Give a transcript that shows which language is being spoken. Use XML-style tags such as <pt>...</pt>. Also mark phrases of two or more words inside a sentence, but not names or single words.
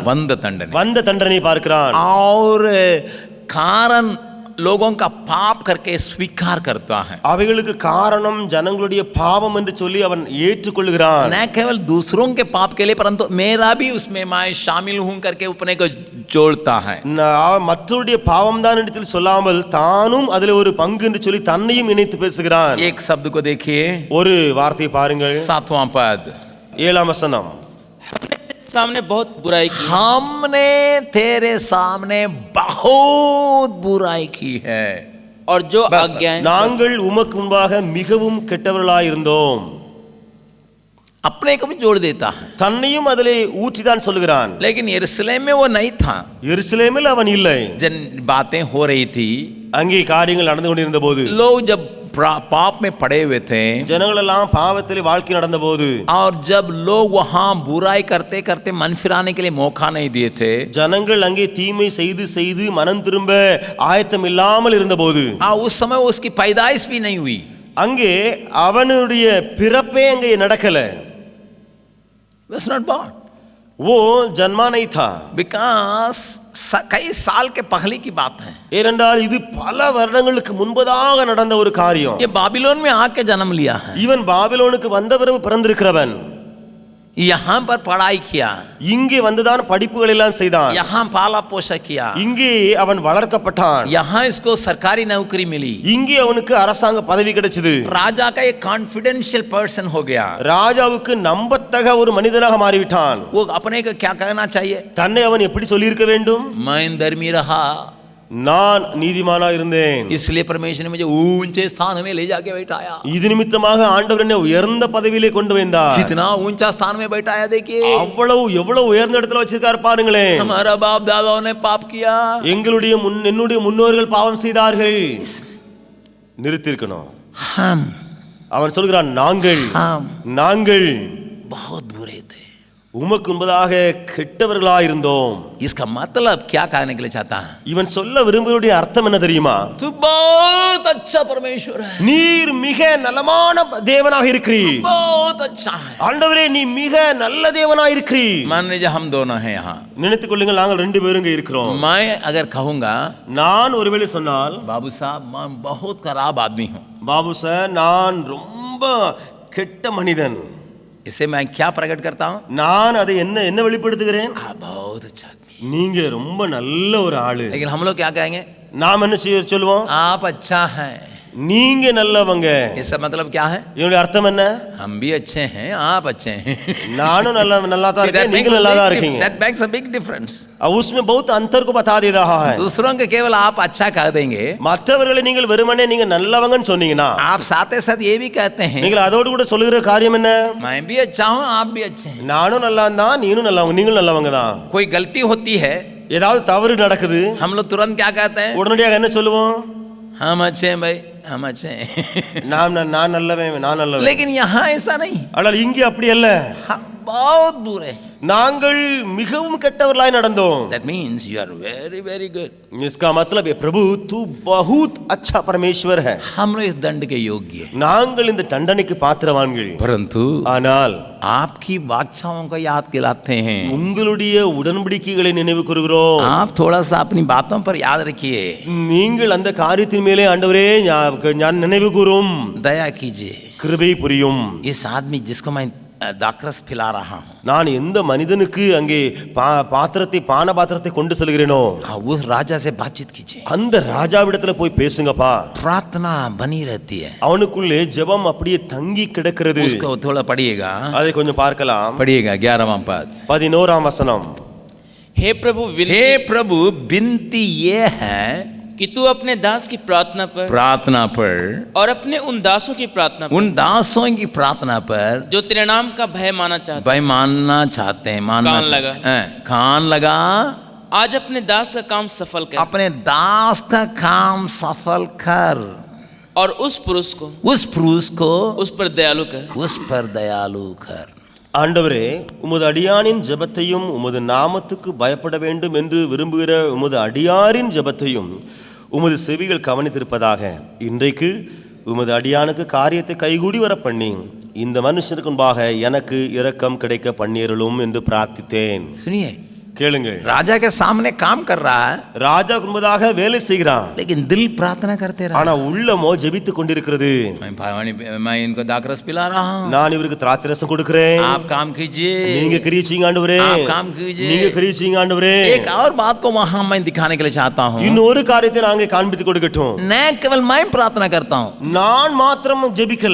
<ta>வந்த தண்டனையை பார்க்கிறான்.</ta> <hi>और कारण लोगों का पाप करके स्वीकार करता है.</hi> <ta>அவைகளுக்கு காரணம் ஜனங்களுடைய பாவம் என்று சொல்லி அவன் ஏற்றுக்கொள்கிறான்.</ta> <hi>न केवल दूसरों के पाप के लिए परंतु मेरा भी उसमें मैं शामिल हूं करके अपने को जोड़ता है.</hi> <ta>மற்றவருடைய பாவம் தான் என்று சொல்லாமல் தானும் அதில் ஒரு பங்கு என்று சொல்லி தன்னையும் இணைத்து பேசுகிறான்.</ta> <hi>एक शब्द को देखिए,</hi> <ta>ஒரு வார்த்தையை பாருங்கள்.</ta> <hi>7वां पद,</hi> <ta>7ஆம் வசனம்.</ta> <hi>सामने बहुत बुराई की, हमने तेरे सामने बहुत बुराई की है. और जो आज्ञाएं,</hi> <ta>நாங்கள் உமக்கு முன்பாக மிகவும் கெட்டவர்களாய் இருந்தோம்.</ta> <hi>अपने को भी जोड़ देता है.</hi> <ta>தன்னையும் அதிலே ஊற்றிதான் சொல்கிறான்.</ta> <hi>लेकिन यरूशलेम में वो नहीं था.</hi> <ta>எருசலேமில் அவன் இல்லை.</ta> <hi>जन बातें हो रही थी,</hi> <ta>அங்கே காரியங்கள் நடந்து கொண்டிருந்த போது,</ta> <hi>लोग जब पाप में पड़े हुए थे,</hi> <ta>ஜனங்கள் எல்லாம் பாவத்திலே வாழ்க்கை நடந்த போது,</ta> <hi>और जब लोग वहां बुराई करते करते मन फिराने के लिए मौका नहीं दिए थे,</hi> <ta>ஜனங்கள் அங்கே தீமை செய்து செய்து மனம் திரும்ப ஆயத்தம் இல்லாமல் இருந்த போது,</ta> <hi>उस समय उसकी पैदाइश भी नहीं हुई.</hi> <ta>அங்கே அவனுடைய பிறப்பே அங்கே நடக்கல.</ta> <en>Was not born.</en> <hi>वो जन्मा नहीं था. Because कई साल के पहले की बात है.</hi> <ta>ஏனென்றால் இது பல வருடங்களுக்கு முன்பதாக நடந்த ஒரு காரியம்.</ta> <hi>ये बाबिलोन में आके जन्म लिया है.</hi> <ta>இவன் பாபிலோனுக்கு வந்த பிறகு பிறந்திருக்கிறவன்.</ta> <hi>यहाँ पर पढ़ाई किया,</hi> <ta>இங்கே வந்துதான் படிப்புகள் எல்லாம் செய்தான்.</ta> <hi>यहाँ पाला पोषा किया,</hi> <ta>இங்கே அவன் வளர்க்கப்பட்டான்.</ta> <hi>यहाँ इसको सरकारी नौकरी मिली,</hi> <ta>இங்கே அவனுக்கு அரசாங்க பதவி கிடைச்சது.</ta> <hi>राजा का एक</hi> <en>confidential person</en> <hi>हो गया.</hi> <ta>ராஜாவுக்கு நம்பத்தக ஒரு மனிதனாக மாறிவிட்டான்.</ta> <hi>वो अपने को क्या कहना चाहिए?</hi> <ta>தன்னை அவன் எப்படி சொல்லியிருக்க வேண்டும்?</ta> <hi>मैं धर्मी रहा, நான் நீதிமானா இருந்தேன். इसलिए परमेश्वर ने मुझे ऊंचे स्थान में ले जाके बैठाया.</hi> <ta>இது நிமித்தமாக ஆண்டவர் என்னை உயர்ந்த பதவியிலே கொண்டு வந்தார்.</ta> <hi>कितना ऊंचा स्थान में बैठाया देखिए.</hi> <ta>எவ்வளவு உயர்ந்த இடத்துல வச்சிருக்கார் பாருங்களேன்.</ta> <hi>हमारा बाप दादाओं ने पाप किया,</hi> <ta>என்னுடைய முன்னோர்கள் பாவம் செய்தார்கள். நிறுத்திருக்கணும்.</ta> <hi>हम</hi> <ta>அவன் சொல்கிறான், நாங்கள்</ta> <hi>बहुत बुरे थे,</hi> <ta>உமக்கு முன்பதாக கெட்டவர்களாக இருந்தோம்.</ta> <hi>इसका मतलब क्या कहने के लिए चाहता है?</hi> <ta>இவன் சொல்ல விரும்புவதுடைய அர்த்தம் என்ன தெரியுமா?</ta> <hi>तू बहुत अच्छा परमेश्वर है, நீர் மிக நலமான தேவனாக இருக்கிறீர். बहुत अच्छा है.</hi> <ta>ஆண்டவரே நீ மிக நல்ல தேவனாக இருக்கிறீர்.</ta> <hi>मान लीजिए हम दोनों हैं यहाँ.</hi> <ta>நினைத்துக் கொள்ளுங்கள், நாங்கள் ரெண்டு பேரும் இங்கே இருக்கிறோம்.</ta> <hi>मैं अगर कहूँगा,</hi> <ta>நான் ஒருவேளை சொன்னால்,</ta> <hi>बाबू साहब मैं बहुत खराब आदमी हूँ,</hi> <ta>பாபு சார் நான் ரொம்ப கெட்ட மனிதன்,</ta> <hi>इसे मैं क्या प्रकट करता हूँ?</hi> <ta>நான் அதை என்ன வெளிப்படுத்துகிறேன்?</ta> <hi>बहुत अच्छा आदमी.</hi> <ta>நீங்க ரொம்ப நல்ல ஒரு ஆளு.</ta> <hi>लेकिन हम लोग क्या कहेंगे?</hi> <ta>நாம் என்ன சொல்லுவோம்?</ta> <hi>आप अच्छा हैं.</hi> <ta>நீங்க நல்லவங்க.</ta> <hi>इसका मतलब क्या है?</hi> <ta>இதனுடைய அர்த்தம் என்ன?</ta> <hi>हम भी अच्छे हैं, आप अच्छे हैं.</hi> <ta>நானும் நல்லா தான் இருக்கேன், நீங்க நல்லா தான் இருக்கீங்க.</ta> <en>That makes a big difference.</en> <hi>उसमें बहुत अंतर को बता दे रहा है. दूसरों के केवल आप अच्छा कह देंगे,</hi> <ta>மற்றவர்களை நீங்கள் வெறுமனே நீங்க நல்லவங்கன்னு சொன்னீங்கன்னா,</ta> <hi>आप साथ ही साथ ये भी कहते हैं,</hi> <ta>நீங்கள் அதோடு கூட சொல்லுகிற காரியம் என்ன?</ta> <hi>मैं भी अच्छा हूँ, आप भी अच्छे हैं.</hi> <ta>நானும் நல்லா தான், நீனும் நல்லவங்க, நீங்களும் நல்லவங்க தான்.</ta> <hi>कोई गलती होती है,</hi> <ta>ஏதாவது தவறு நடக்குது,</ta> <hi>हम लोग तुरंत क्या कहते हैं?</hi> <ta>உடனடியாக என்ன சொல்லுவோம்?</ta> <hi>हम अच्छे हैं भाई, हम अच्छे हैं.</hi> <ta>நான் நல்லவன்.</ta> <hi>लेकिन यहाँ ऐसा नहीं,</hi> <ta>ஆனால் இங்கே அப்படி அல்ல.</ta> <hi>हम बहुत बुरे हैं.</hi> <ta>நாங்கள் மிகவும் கெட்டவர்களாய் நடந்தோம்.</ta> <en>That means you are very very good.</en> <hi>इसका मतलब है प्रभु तू बहुत अच्छा परमेश्वर है. हम लोग इस दंड के योग्य हैं.</hi> <ta>நாங்கள் இந்த தண்டனைக்கு பாத்திரவான்கள்.</ta> <hi>परंतु</hi> <ta>ஆனால்</ta> <hi>आपकी वाचाओं को याद दिलाते हैं.</hi> <ta>உங்களுடைய உடன்படிக்கைகளை நினைவு கூறுகிறோம்.</ta> <hi>आप थोड़ा सा अपनी बातों पर याद रखिए.</hi> <ta>நீங்கள் அந்த காரியத்தின் மேலே ஆண்டவரே ஞான் நினைவு கூறும்.</ta> <hi>दया कीजिए.</hi> <ta>கிருபை புரியும்.</ta> <hi>इस आदमी जिसको मैं दाकरस पिला रहा हूँ,</hi> <ta>நான் எந்த மனிதனுக்கு அங்கே பாத்திரத்தை பான பாத்திரத்தை கொண்டு செல்கிறேனோ</ta> <hi>उस राजा से बातचीत कीजिए.</hi> <ta>அந்த ராஜாவிடத்துல போய் பேசுங்கப்பா.</ta> <hi>प्रार्थना बनी रहती है.</hi> <ta>அவனுக்குள்ளே ஜெபம் அப்படியே தங்கி கிடக்கிறது.</ta> <hi>उसको थोड़ा पढ़िएगा.</hi> <ta>அதை கொஞ்சம் பார்க்கலாம்.</ta> <hi>पढ़िएगा 11वां पद.</hi> <ta>11वां वचனம்.</ta> <hi>हे प्रभु हे प्रभु, विनती ये है कि तू अपने दास की प्रार्थना पर और अपने उन दासों की प्रार्थना पर, उन दासों की प्रार्थना पर जो तेरे नाम का भय मानना चाहते भाई मानना चाहते हैं. कान लगा. आज अपने दास का काम सफल कर. अपने दास का काम सफल कर. और उस पुरुष को उस पर दयालु कर.</hi> <ta>ஆண்டவரே, உமது அடியானின் ஜெபத்தையும் உமது நாமத்துக்கு பயப்பட வேண்டும் என்று விரும்புகிற உமது அடியாரின் ஜெபத்தையும் உமது செவிகள் கவனித்திருப்பதாக. இன்றைக்கு உமது அடியானுக்கு காரியத்தை கைகூடி வர பண்ணி இந்த மனுஷனுக்கு முன்பாக எனக்கு இரக்கம் கிடைக்க பண்ணியருளும் என்று பிரார்த்தித்தேன்.</ta> <hi>सुनिए,</hi> <ta>கேளுங்கள்.</ta> <hi>राजा के सामने काम कर रहा है,</hi> <ta>ராஜா முன்பதாக வேலை செய்கிறான்.</ta> <hi>लेकिन दिल प्रार्थना करते रहा.</hi> <ta>ஆனா உள்ளமோ ஜெபித்துக் கொண்டிருக்கிறது.</ta> <hi>मैं इनको दाकरस पिला रहा हूँ,</hi> <ta>நான் இவருக்கு திராட்சரசம் கொடுக்கிறேன்.</ta> <hi>आप काम कीजिए.</hi> <ta>நீங்க கிரியை செய்யுங்க ஆண்டவரே.</ta> <hi>आप काम कीजिए.</hi> <ta>நீங்க கிரியை செய்யுங்க ஆண்டவரே.</ta> <hi>एक और बात को वहां मैं दिखाने के लिए चाहता हूँ.</hi> <ta>இன்னொரு காரியத்தை நாங்க காண்பித்து கொடுக்கட்டும்.</ta> <hi>मैं केवल मैं प्रार्थना करता हूँ,</hi> <ta>நான் மாத்திரம் ஜெபிக்கல,</ta>